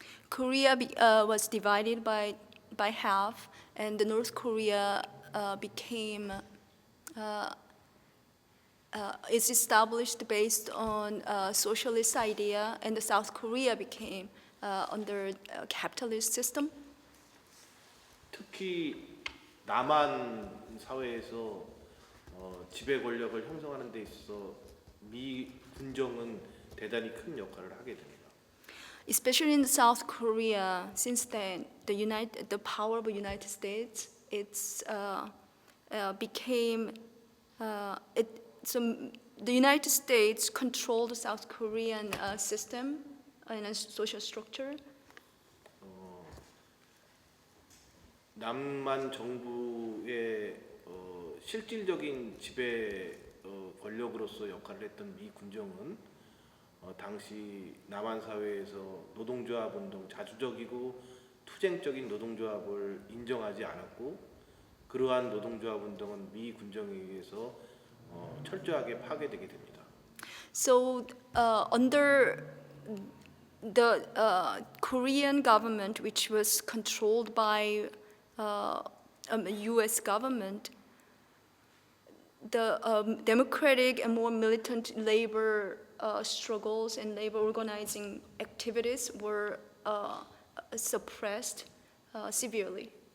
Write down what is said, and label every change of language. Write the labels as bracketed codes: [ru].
[en] Korea was divided by half, and the North Korea became is established based on socialist idea, and the South Korea became under a capitalist system. [ko] 특히 남한 사회에서 지배 권력을 형성하는 데 있어서 미 군정은 대단히 큰 역할을 하게 됩니다. [en] Especially in South Korea, since then the power of the United States so the United States controlled the South Korean system and a social structure. [ko] 남한 정부의 실질적인 지배 권력으로서 역할을 했던 미 군정은 당시 남한 사회에서 노동조합 운동, 자주적이고 투쟁적인 노동조합을 인정하지 않았고 그러한 노동조합 운동은 미 군정에 의해서 철저하게 파괴되게 됩니다. [en] So under the Korean government, which was controlled by U.S. government, the democratic and more militant labor struggles and labor organizing activities were suppressed severely.